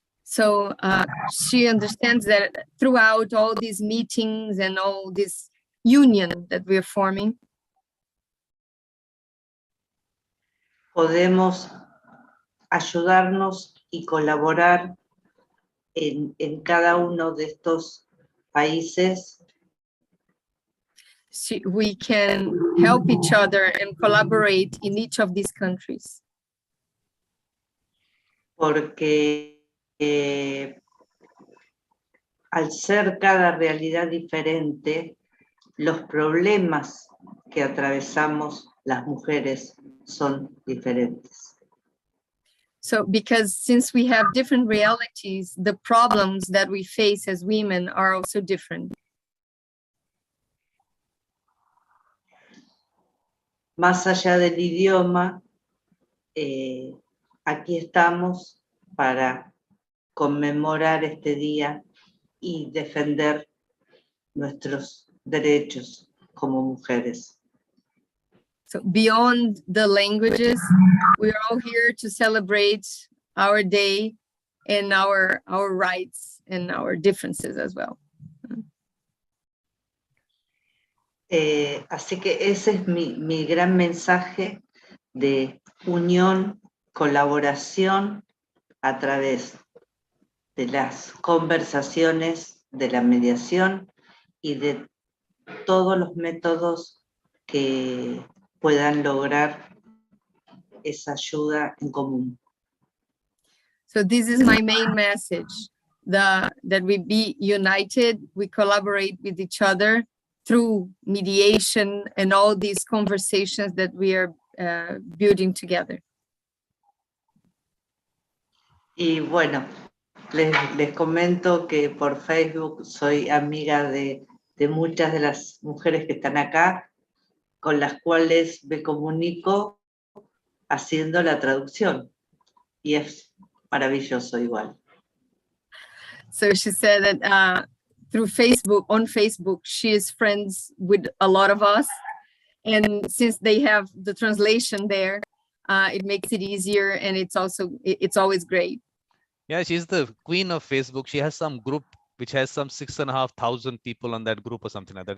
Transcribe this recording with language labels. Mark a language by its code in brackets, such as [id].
[en] So she understands that throughout all these meetings and all this union that we're forming, [es] podemos ayudarnos y colaborar en cada uno de estos países. [en] we can help each other and collaborate in each of these countries. [es] Porque al ser cada realidad diferente, los problemas que atravesamos las mujeres son diferentes. [en] So because since we have different realities, the problems that we face as women are also different. [es] Más allá del idioma, aquí estamos para conmemorar este día y defender nuestros derechos como mujeres. [en] So beyond the languages, we're all here to celebrate our day and our rights and our differences as well. [es] Así que ese es mi gran mensaje de unión, colaboración a través de las conversaciones, de la mediación y de todos los métodos que puedan lograr esa ayuda en común. [en] So this is my main message, that we be united, we collaborate with each other through mediation and all these conversations that we are building together. [es] Y bueno, les comento que por Facebook soy amiga de muchas de las mujeres que están acá, con las cuales me comunico haciendo la traducción. Y es maravilloso igual. [en] So she said that through Facebook, on Facebook, she is friends with a lot of us. And since they have the translation there, it makes it easier, and it's always great. Yeah, she's the queen of Facebook. She has some group which has some 6,500 people on that group or something like that.